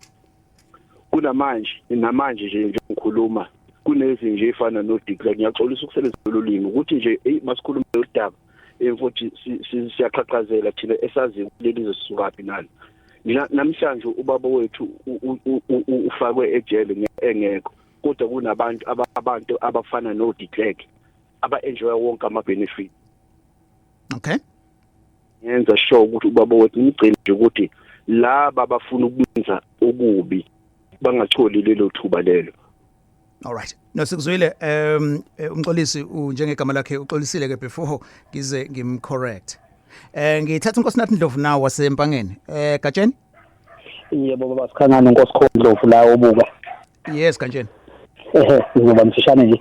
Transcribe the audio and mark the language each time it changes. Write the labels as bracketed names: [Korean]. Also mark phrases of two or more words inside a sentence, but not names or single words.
[Zulu] Kunamanje nje ngikhuluma kunezi nje efana no declare ngiyaxolisa ukusebenzisa ulimi ukuthi nje masikhuluma lodaba futhi siyaqhaqhazela thina esazi leli zisukaphi nalo. Namhlanje ubaba wethu ufakwe ejele engekho kodwa kunabantu abafana no declare aba-enjoy wonke ama-benefit. Okay. Yenza sure ukuthi ubaba wethu ngigcine nje ukuthi laba abafuna ukwenza okubi bangatholi lelo thuba lelo. [English] All right. [Zulu] No sikuzwile umxolisi njengegama lakhe uxolisile ke before ngize ngimcorrect. Ngithatha uNkosinathi Ndlovu nawo wasempangeni. Gatsheni? Yebo baba sikhangana uNkosikhona Ndlovu la obuka. Yes Gatsheni. Ngizoba mfishane nje.